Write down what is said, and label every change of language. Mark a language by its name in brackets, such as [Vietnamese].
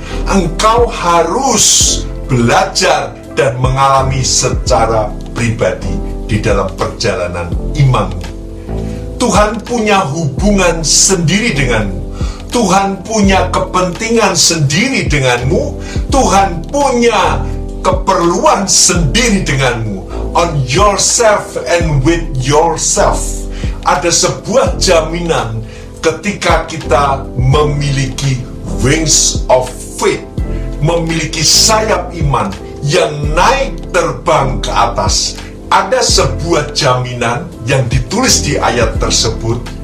[Indonesian] Engkau harus belajar dan mengalami secara pribadi di dalam perjalanan imanmu. Tuhan punya hubungan sendiri denganmu. Tuhan punya kepentingan sendiri denganmu. Tuhan punya keperluan sendiri denganmu. [English] On yourself and with yourself. [Indonesian] Ada sebuah jaminan ketika kita memiliki [English] wings of faith, [Indonesian] memiliki sayap iman yang naik terbang ke atas. Ada sebuah jaminan yang ditulis di ayat tersebut.